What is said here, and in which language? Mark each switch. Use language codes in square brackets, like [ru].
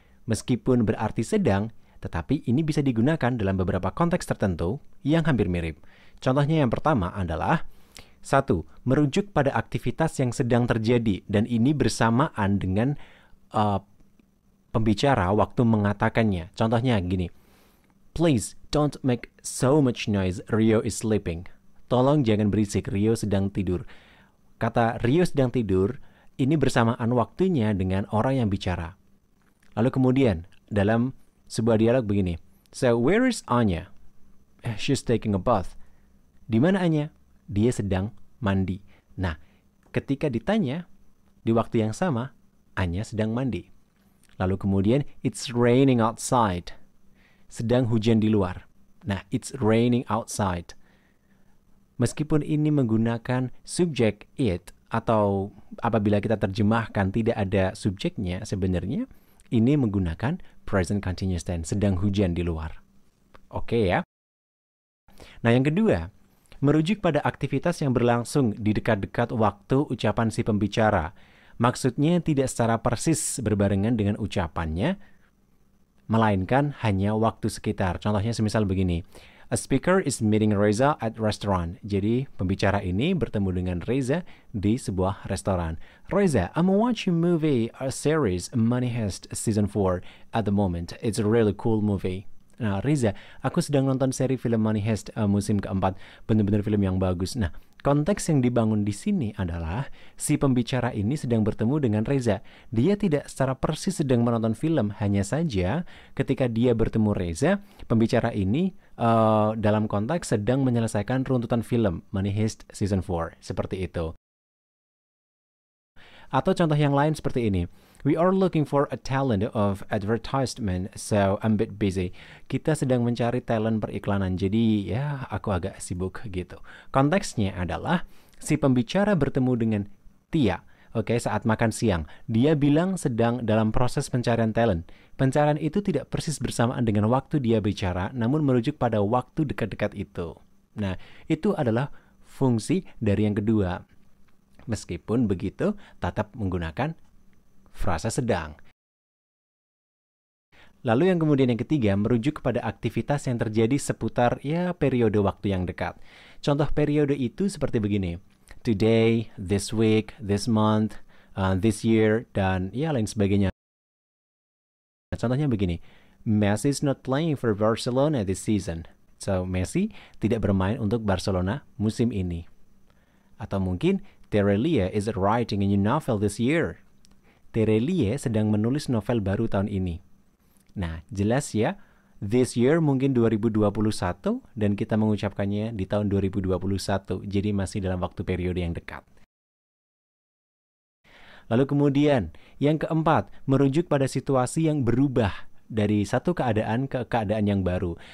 [id] Meskipun berarti sedang, tetapi ini bisa digunakan dalam beberapa konteks tertentu yang hampir mirip. Contohnya yang pertama adalah 1. Merujuk pada aktivitas yang sedang terjadi dan ini bersamaan dengan pembicara waktu mengatakannya. Contohnya gini. [en] Please don't make so much noise, Rio is sleeping. [id] Tolong jangan berisik, Rio sedang tidur. Kata Rio sedang tidur ini bersamaan waktunya dengan orang yang bicara. Lalu kemudian dalam sebuah dialog begini. [en] So where is Anya? She's taking a bath. [id] Di mana Anya? Dia sedang mandi. Nah, ketika ditanya, di waktu yang sama, Anya sedang mandi. Lalu kemudian, [en] it's raining outside. [id] Sedang hujan di luar. [en] Nah, it's raining outside. [id] Meskipun ini menggunakan subjek it, atau apabila kita terjemahkan tidak ada subjeknya, sebenarnya ini menggunakan present continuous tense, sedang hujan di luar. Oke ya. Nah, yang kedua, merujuk pada aktivitas yang berlangsung di dekat-dekat waktu ucapan si pembicara. Maksudnya tidak secara persis berbarengan dengan ucapannya, melainkan hanya waktu sekitar. Contohnya semisal begini. [en] A speaker is meeting Reza at restaurant. [id] Jadi pembicara ini bertemu dengan Reza di sebuah restoran. [en] Reza, I'm watching movie a series Money Heist season 4 at the moment. It's a really cool movie. [id] Nah, Riza, aku sedang nonton seri film Money Heist musim keempat. Benar-benar film yang bagus. Nah, konteks yang dibangun di sini adalah si pembicara ini sedang bertemu dengan Reza. Dia tidak secara persis sedang menonton film. Hanya saja ketika dia bertemu Reza, pembicara ini dalam konteks sedang menyelesaikan runtutan film Money Heist season 4. Seperti itu. Atau contoh yang lain seperti ini. [en] We are looking for a talent of advertisement, so I'm a bit busy. [id] Kita sedang mencari talent periklanan, jadi ya aku agak sibuk gitu. Konteksnya adalah si pembicara bertemu dengan Tia, saat makan siang. Dia bilang sedang dalam proses pencarian talent. Pencarian itu tidak persis bersamaan dengan waktu dia bicara, namun merujuk pada waktu dekat-dekat itu. Nah, itu adalah fungsi dari yang kedua. Meskipun begitu, tetap menggunakan frasa sedang. Lalu yang kemudian yang ketiga, merujuk kepada aktivitas yang terjadi seputar periode waktu yang dekat. Contoh periode itu seperti begini. [en] Today, this week, this month, this year, [id] dan lain sebagainya. contohnya begini. [en] Messi is not playing for Barcelona this season. [id] So, Messi tidak bermain untuk Barcelona musim ini. Atau mungkin, [en] Terelia is writing a new novel this year. [id] Terelia sedang menulis novel baru tahun ini. Nah, jelas ya, this year mungkin 2021 dan kita mengucapkannya di tahun 2021. Jadi masih dalam waktu periode yang dekat. Lalu kemudian, yang keempat, merujuk pada situasi yang berubah dari satu keadaan ke keadaan yang baru.